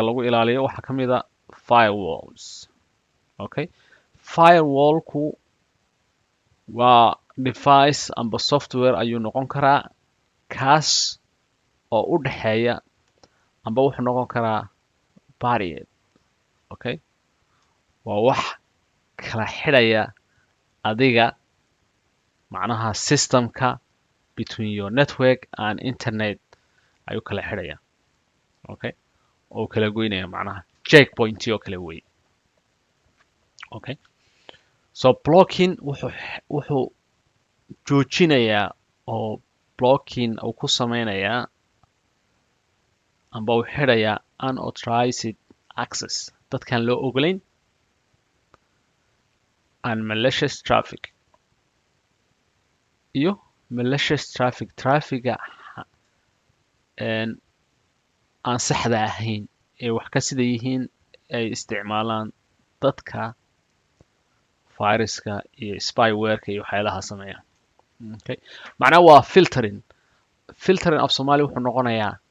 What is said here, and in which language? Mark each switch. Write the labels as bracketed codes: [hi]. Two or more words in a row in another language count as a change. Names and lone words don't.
[so] lagu ilaaliyo waxa kamid ah firewalls okay firewall-ku waa device amba software ayuu noqon karaa kaas oo u dhaxeeya amba wuxuu noqon karaa barrier okay waa wax kala xidhaya adiga macnaha systemka [en] between your network and internet [so] ayuu kala xidhaya okay oo kala goynaya macnaha checkpoint oo kala weey okay so blocking wuxuu joojinayaa oo blocking uu ku sameynayaa amba uu xidhayaa [en] unauthorized access [so] dadkan loo ogolayn [en] and malicious traffic [so] iyo [en] malicious traffic-ga [so] aan saxda ahayn ee wax ka sida yihiin ay isticmaalaan dadka viruska iyo spyware-ka iyo waxyaalaha sameeya okay macnaha waa filtering af Soomaali wuxuu noqonayaa